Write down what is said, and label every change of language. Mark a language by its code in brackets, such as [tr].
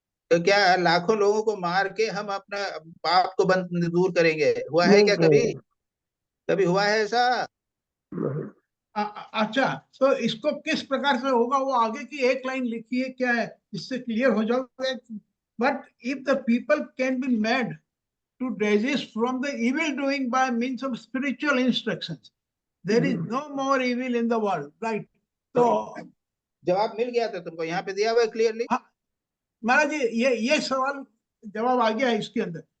[hi] तो क्या लाखों लोगों को मार के हम अपना पाप को बंद दूर करेंगे? हुआ है क्या कभी? कभी हुआ है ऐसा? अच्छा, तो इसको किस प्रकार से होगा वो आगे की एक लाइन लिखी है, क्या है इससे क्लियर हो जाओगे? [en] But if the people can be made to desist from the evil doing by means of spiritual instructions, there is no more evil in the world, right? [hi] तो जवाब मिल गया था तुमको, यहाँ पे दिया हुआ है क्लियरली। हाँ, महाराज जी, ये सवाल जवाब आ गया है इसके अंदर।